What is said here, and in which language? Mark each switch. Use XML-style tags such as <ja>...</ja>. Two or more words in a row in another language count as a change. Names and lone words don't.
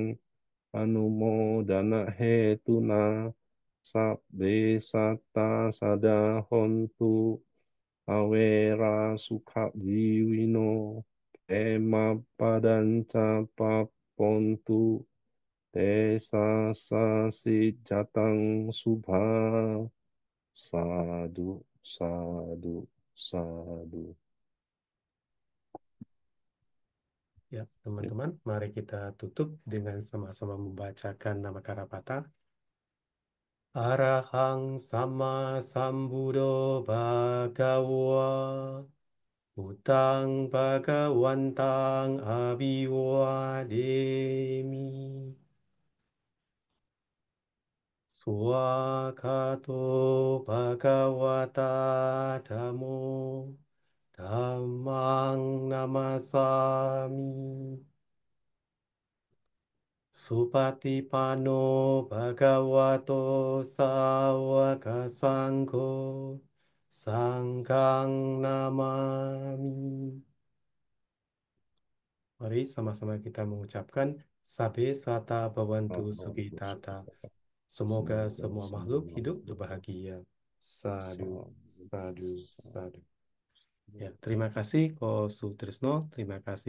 <pi>anumodana hetuna sabbe satta sada hontu awera sukha jiwino ema padanca papontu desa sasi jatang subha sadu sadu sadu.</pi> <id>Ya, Ya. teman-teman, mari kita tutup dengan sama-sama membacakan nama Karapata.</id> <pi>Arahang sama sambudo bhagawa utang bhagawantang abiwademi swakato bhagawata dhamo dhammang namasami Supatipano bhagavato sawaka sangho sanggang namami.</pi> <id>Mari sama-sama kita mengucapkan</id> <pi>Sabe Sata Bawantu Sugitata.</pi> <id>Semoga Semoga semua semua makhluk hidup makhluk berbahagia. Sadu, selalu sadu, bersama. sadu. Ya, terima kasih Ko Sutrisno, terima kasih</id>